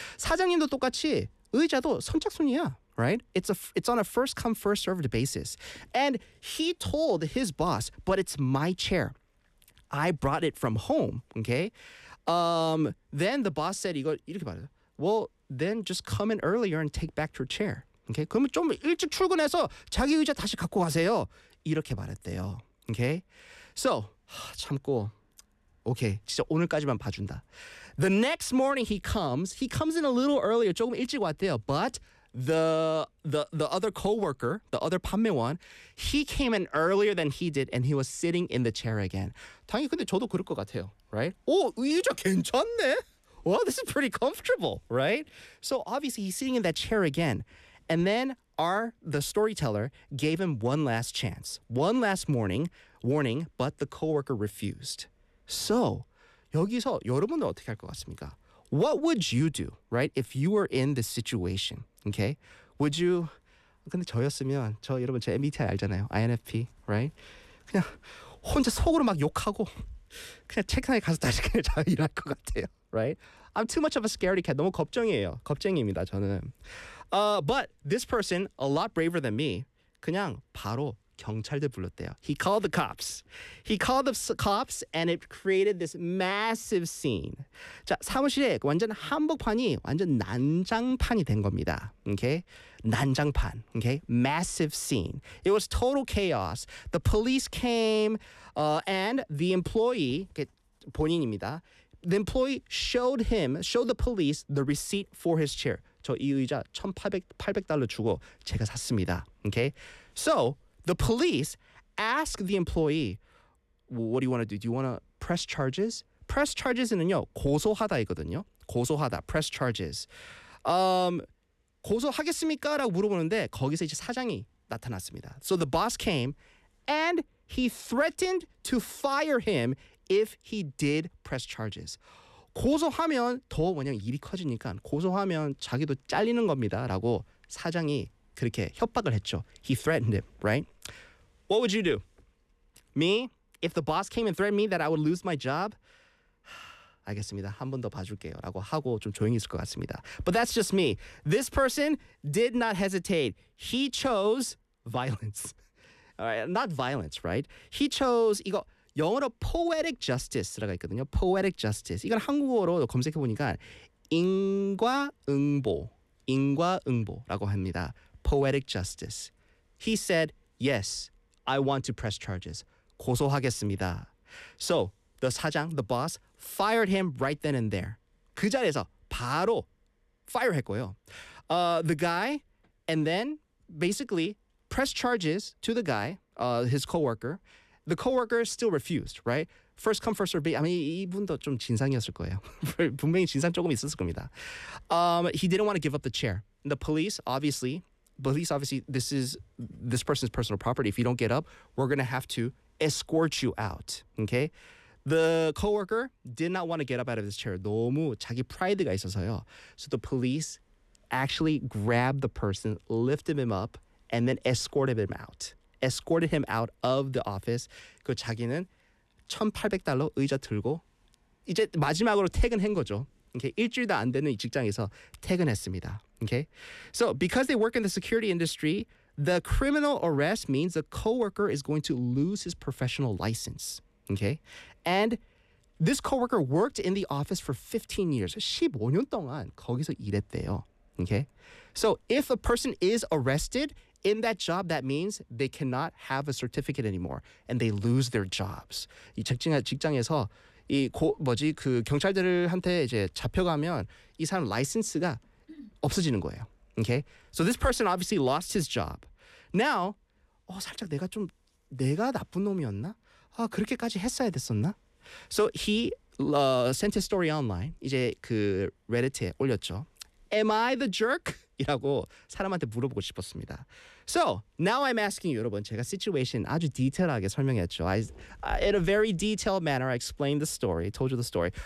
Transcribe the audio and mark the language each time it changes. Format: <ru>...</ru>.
<ko>사장님도 똑같이 의자도 선착순이야.</ko> <en>Right? It's on a first come, first served basis. And he told his boss, but it's my chair. I brought it from home. Okay? Then the boss said,</en> <ko>이거 이렇게 말해요.</ko> <en>Well, then just come in earlier and take back your chair. Okay?</en> <ko>그러면 좀 일찍 출근해서 자기 의자 다시 갖고 가세요. 이렇게 말했대요. Okay? So, 참고.</ko> <en>Okay,</en> <ko>진짜 오늘까지만 봐준다.</ko> <en>The next morning he comes in a little earlier,</en> <ko>조금 일찍 왔대요.</ko> <en>But the other co-worker, the other 판매원, he came in earlier than he did and he was sitting in the chair again.</en> <ko>당연히 근데 저도 그럴 것 같아요,</ko> <en>right?</en> <ko>오, 의자 괜찮네.</ko> <en>Well, this is pretty comfortable, right? So obviously he's sitting in that chair again. And then the storyteller gave him one last chance, one last warning, but the co-worker refused. So,</en> <ko>여기서 여러분은 어떻게 할 것 같습니까?</ko> <en>What would you do, right? If you were in this situation, okay? Would you,</en> <ko>근데 저였으면, 저 여러분 제 MBTI 알잖아요.</ko> <en>INFP, right?</en> <ko>그냥 혼자 속으로 막 욕하고 그냥 책상에 가서 다시 그냥 잘 일할 것 같아요, right?</ko> <en>I'm too much of a scaredy cat.</en> <ko>너무 겁쟁이에요. 겁쟁이입니다, 저는.</ko> <en>But this person, a lot braver than me,</en> <ko>그냥 바로 경찰들 불렀대요.</ko> <en>He called the cops. He called the cops and it created this massive scene.</en> <ko>자, 사무실에 완전 한복판이 완전 난장판이 된 겁니다.</ko> <en>Okay? 난장판. Okay? Massive scene. It was total chaos. The police came and the employee, 본인입니다. The employee showed the police the receipt for his chair.</en> <ko>저 이 의자 $1,800 주고 제가 샀습니다.</ko> <en>Okay? So, the police ask the employee, what do you want to do? Do you want to press charges? Press charges는요, 고소하다이거든요.</en> <ko>고소하다, press charges. 고소하겠습니까? 라고 물어보는데 거기서 이제 사장이 나타났습니다.</ko> <en>So the boss came and he threatened to fire him if he did press charges.</en> <ko>고소하면 더 뭐냐면 일이 커지니까 고소하면 자기도 잘리는 겁니다. 라고 사장이 그렇게 협박을 했죠.</ko> <en>He threatened him, right? What would you do? Me? If the boss came and threatened me that I would lose my job?</en> <ko>알겠습니다. 한 번 더 봐줄게요. 라고 하고 좀 조용히 있을 것 같습니다.</ko> <en>But that's just me. This person did not hesitate. He chose violence. All right, not violence, right? He chose,</en> <ko>이거 영어로 poetic justice라고 있거든요.</ko> <en>Poetic justice.</en> <ko>이건 한국어로 검색해보니까 인과응보, 인과응보라고 합니다.</ko> <en>Poetic justice. He said, yes, I want to press charges.</en> <ko>고소하겠습니다.</ko> <en>So, the 사장, the boss, fired him right then and there.</en> <ko>그 자리에서 바로 fire 했고요.</ko> <en>The guy, and then basically pressed charges to the guy, his co-worker. The co-worker still refused, right? First come, first serve.</en> <ko>아마 이분도 좀 진상이었을 거예요. 분명히 진상 조금 있었을 겁니다.</ko> <en>He didn't want to give up the chair. The police, obviously... Police, obviously, this person's personal property. If you don't get up, we're going to have to escort you out, okay? The coworker did not want to get up out of his chair.</en> <ko>너무 자기 프라이드가 있어서요.</ko> <en>So the police actually grabbed the person, lifted him up, and then escorted him out of the office.</en> <ko>그 자기는 $1,800 의자 들고 이제 마지막으로 퇴근한 거죠. Okay, 일주일도 안 되는 이 직장에서 퇴근했습니다.</ko> <en>Okay, so because they work in the security industry, the criminal arrest means the coworker is going to lose his professional license. Okay, and this coworker worked in the office for 15 years.</en> <ko>15년 동안 거기서 일했대요.</ko> <en>Okay, so if a person is arrested in that job, that means they cannot have a certificate anymore and they lose their jobs.</en> <ko>이 직장에서 이 그 경찰들한테 이제 잡혀가면 이 사람 라이센스가 없어지는 거예요.</ko> <en>Okay? So this person obviously lost his job. Now,</en> <ko>살짝 내가 나쁜 놈이었나? 아, 그렇게까지 했어야 됐었나?</ko> <en>So he sent his story online.</en> <ko>이제 그 레딧에 올렸죠.</ko> <en>Am I the jerk?</en> <ko>이라고 사람한테 물어보고 싶었습니다.</ko> <en>So, now I'm asking you,</en> <ko>여러분. 제가 situation 아주 디테일하게 설명했죠.</ko> <en>In a very detailed manner, I explained the story, told you the story.</en>